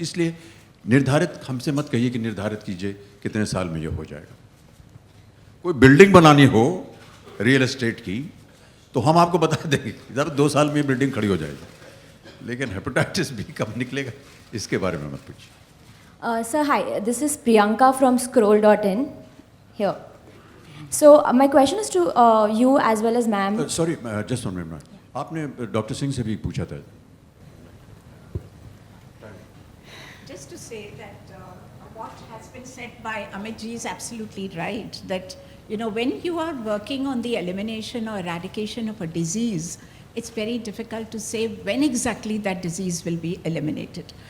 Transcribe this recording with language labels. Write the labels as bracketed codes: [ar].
[hi] इसलिए निर्धारित हमसे मत कहिए कि निर्धारित कीजिए कितने साल में ये हो जाएगा। कोई बिल्डिंग बनानी हो रियल एस्टेट की तो हम आपको बता देंगे ज़रा 2 साल में बिल्डिंग खड़ी हो जाएगी, लेकिन हेपेटाइटिस बी कब निकलेगा इसके बारे में मत पूछिए। [en] Sir, hi. This is Priyanka from Scroll.in here. So my question is to you as well as ma'am. Sorry, just 1 minute. [hi] आपने डॉक्टर सिंह से भी पूछा था। [en] Just to say that what has been said by Amit ji is absolutely right, that when you are working on the elimination or eradication of a disease, it's very difficult to say when exactly that disease will be eliminated.